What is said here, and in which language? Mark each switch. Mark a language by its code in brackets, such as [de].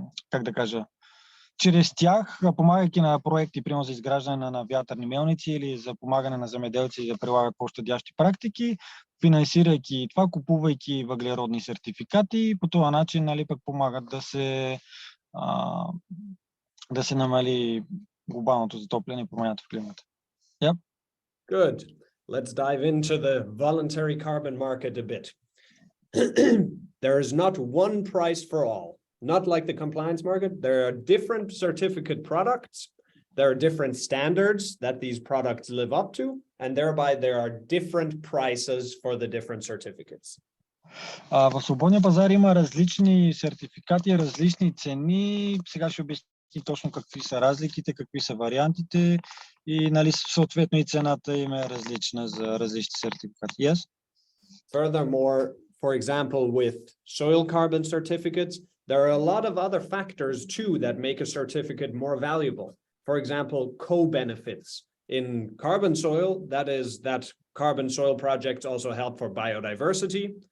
[bg] как да кажа, чрез тях, помагайки на проекти, примерно за изграждане на вятърни мелници или за помагане на земеделци да прилагат по-щадящи практики, финансирайки това, купувайки въглеродни сертификати, по този начин нали, пък помагат да се намали глобалното затопляне и променята в климата. [en] Yep. Good. Let's dive into the voluntary carbon market a bit. There is not one price for all. Not like the compliance market. There are different certificate products. There are different standards that these products live up to, and thereby there are different prices for the different certificates. [bg] В свободния пазар има различни сертификати, различни цени. Сега ще обясня точно какви са разликите, какви са вариантите и нали, съответно и цената им е различна за различни сертификати. [en] Yes? Furthermore, for example, with soil carbon certificates, there are a lot of other factors too that make a certificate more valuable. For example, co-benefits. In carbon soil, that is that carbon soil projects also help for biodiversity.